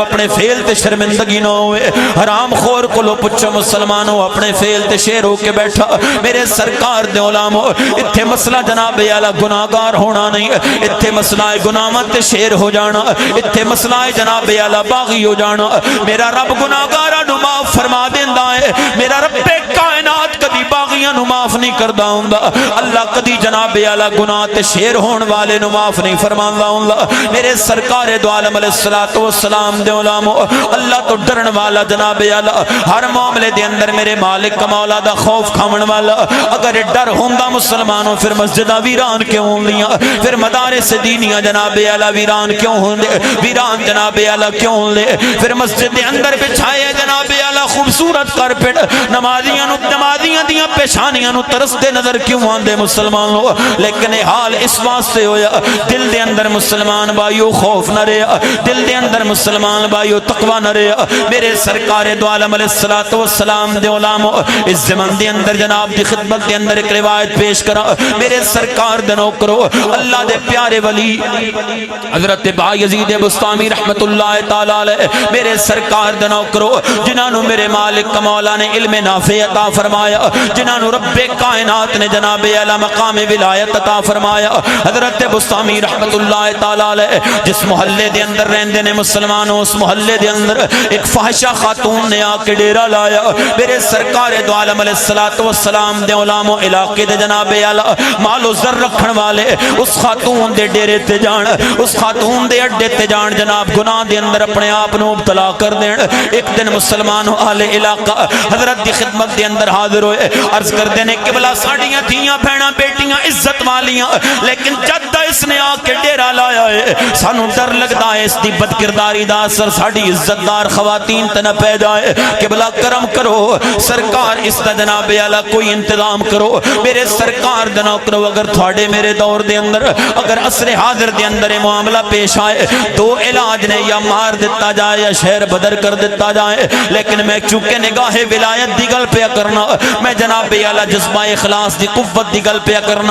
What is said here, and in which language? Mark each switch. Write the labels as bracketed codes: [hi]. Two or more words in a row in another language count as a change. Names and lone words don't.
[pa] اپنے فعل تے شرمندگی نہ ہوئے حرام خور کو لو پچھو مسلمانوں اپنے فعل تے شیر ہو کے بیٹھا میرے سرکار دے علماء اتھے مسئلہ جناب اعلی گناہگار ہونا نہیں اتھے مسئلہ گناہت تے شیر ہو جانا اتھے مسئلہ جناب اعلی باغی ہو جانا میرا رب گناہگاراں نو معاف فرما دیندا ہے میرا رب کائنات کدی باغیاں نو معاف نہیں کردا ہوندا اللہ کدی جناب اعلی گناہ تے شیر ہون والے نو معاف نہیں فرماندا ہوندا میرے سرکار دو عالم علیہ السلام دے علماء اللہ تو ڈرن والا جناب اعلی ہر معاملے دے اندر میرے مالک کا مولا دا خوف کھاون والا اگر ڈر ہوندا مسلمانوں پھر مسجداں ویران کیوں ہوندیاں پھر مدارس دینیاں جناب اعلی ویران کیوں ہوندے ویران جناب اعلی کیوں ہوندے پھر مسجد دے اندر بچھائے جناب اعلی خوبصورت کارپیٹ نمازیاں دیاں پیشانیاں نو ترستے نظر کیوں آندے مسلمانوں لیکن حال اس واسطے ہویا دل دے اندر مسلمان بھائیو خوف نہ رہیا دل دے اندر مسلمان بھائیو تقوی نہ رہیا میرے سرکار دو عالم علیہ السلام دے علماء اس زمان دے اندر جناب دی خدمت دے اندر ایک روایت پیش کرا میرے سرکار دے نوکرو اللہ دے پیارے ولی حضرت بایزید بستامی رحمت اللہ تعالی علیہ میرے سرکار دے نوکرو جنہاں نو میرے مالک مولا نے علم نافع عطا فرمایا، جنہاں نو رب کائنات نے جناب اعلی مقام ولایت عطا فرمایا۔ حضرت بسطامی رحمت اللہ تعالی علیہ جس محلے دے اندر رہندے نے مسلمانوں، اس محلے دے اندر ایک فاحشہ خاتون نے آ کے ڈیرا لایا۔ میرے سرکار دو عالم علیہ الصلوۃ والسلام دے علماء علاقے دے جناب اعلی مال و زر رکھن والے اس خاتون دے ڈیرے تے جان، اس خاتون دے اڈے تے جان، جناب گناہ دے اندر اپنے آپ نو مبتلا کر دین۔ ایک دن مسلمان اہل علاقہ حضرت دی خدمت دے اندر حاضر ہوئے، عرض کر دینے قبلہ ساڈیاں دھیاں بہناں بیٹیاں عزت والیاں، لیکن جد اس نے آ کے ڈیرا لایا ہے سانو ڈر لگدا ہے اس دی بد کرداری دا اثر ساڈی عزت دار خواتین تے نہ پے جائے۔ قبلہ کرم کرو سرکار، اس دا جناب اعلی کوئی انتظام کرو۔ میرے سرکار دا نوکرو، اگر تھوڑے میرے دور دے اندر اگر عصر حاضر دے اندر معاملہ پیش آئے دو علاج نے، یا مار دیتا جائے یا شہر بدر کر دیتا جائے، لیکن میں چونکہ نگاہ ولایت دی گل پہ کرنا، میں جناب اعلی جذبہ اخلاص دی قوت دی گل پہ کرنا۔